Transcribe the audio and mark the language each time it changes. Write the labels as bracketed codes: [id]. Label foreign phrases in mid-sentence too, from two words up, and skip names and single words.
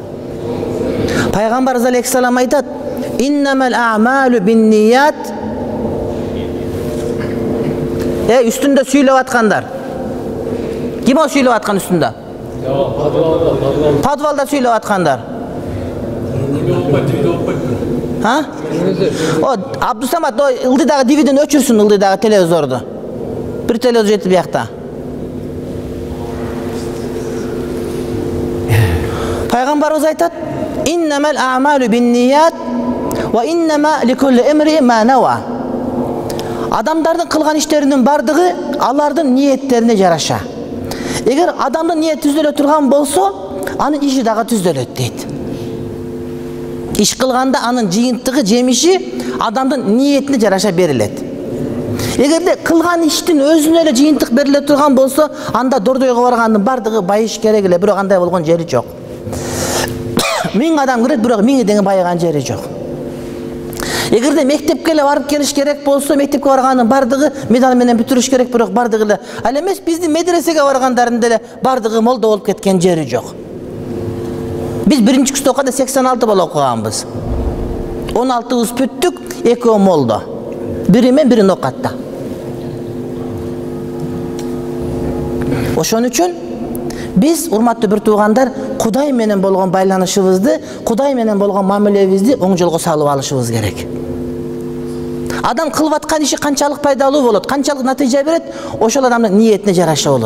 [ky] Пайгамбарыбыз алейхиссалам айтат: [ar] "إنما الأعمال بالنيات". [ky] Үстүндө сүйлөп аткандар. Ким о сүйлөп аткан үстүндө? Подвалда сүйлөп аткандар. Ha? O Abdusamad o ылдыдагы дивиден өчүрсүн, ылдыдагы телевизорду. Бир телевизор жетип биякта. Пайгамбарыбыз айтат: [ar] "إنما الأعمال بالنيات وإنما لكل امرئ ما نوى". [ky] Адамдардын кылган иштеринин бардыгы алардын ниеттерине жараша. Эгер адамдын ниети түзөлө турган болсо, анын иши дагы түзөлөт дейт. Иш кылганда анын жыйынтыгы, жемиши адамдын ниетине жараша берилет. Эгерде кылган иштин өзүнө эле жыйынтык бериле турган болсо, анда дордойго баргандын бардыгы байыш керек эле, бирок андай болгон жери жок. 1000 адам кирет, бирок 1000 деген байыган жери жок. Эгерде мектепке эле барып келиш керек болсо, мектепке баргандын бардыгы медаль менен бүтүрүш керек, бирок бардыгы эле. Ал эмес биздин медресеге баргандардын деле бардыгы молдо болуп кеткен жери жок. Биз биринчи курс окуйда 86 бала окуганбыз. 16'ыбыз бүттүк, 2 молдо. Biri men, biri nokatта. Ошон үчүн biz урматтуу бир туугандар, Кудай менен болгон байланышыбызды, Кудай менен болгон мамилебизди оң жолго салып алышыбыз керек. Адам кылып аткан иши канчалык пайдалуу болот, канчалык натыйжа берет, ошол адамдын ниетине жараша болот.